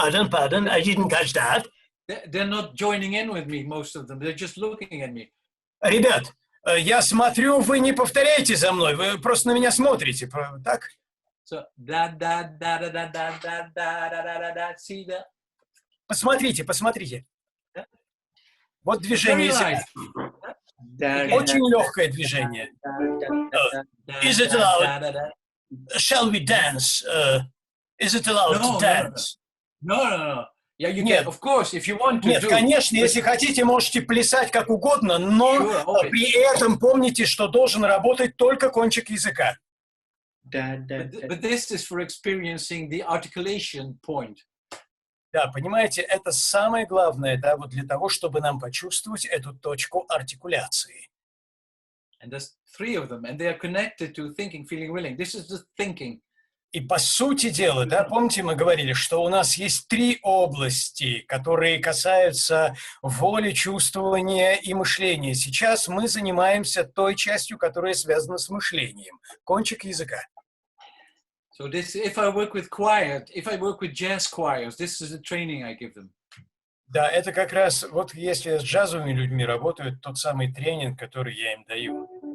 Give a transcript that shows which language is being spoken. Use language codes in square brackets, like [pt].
[en] Pardon, I didn't catch that. They're not joining in with me, most of them. They're just looking at me. [ru] Ребят, я смотрю, вы не повторяете за мной, вы просто на меня смотрите, так? [en] So, da da da da da da da da da da. See that? [ru] Посмотрите. Вот движение языка. Очень легкое движение. [en] Is it allowed? Shall we dance? Is it allowed to dance? No. Yeah, you can, of course, if you want to. [ru] Нет, конечно, если хотите, можете плясать как угодно, но при этом помните, что должен работать только кончик языка. [en] But this is for experiencing the articulation point. [ru] Да, понимаете, это самое главное, да, вот для того, чтобы нам почувствовать эту точку артикуляции. [en] And there's three of them, and they are connected to thinking, feeling, willing. This is the thinking. [ru] И по сути дела, да, помните, мы говорили, что у нас есть три области, которые касаются воли, чувствования и мышления. Сейчас мы занимаемся той частью, которая связана с мышлением. Кончик языка. [en] So this, if I work with choir, if I work with jazz choirs, this is the training I give them. [ru] Да, это как раз, вот если я с джазовыми людьми работаю, тот самый тренинг, который я им даю.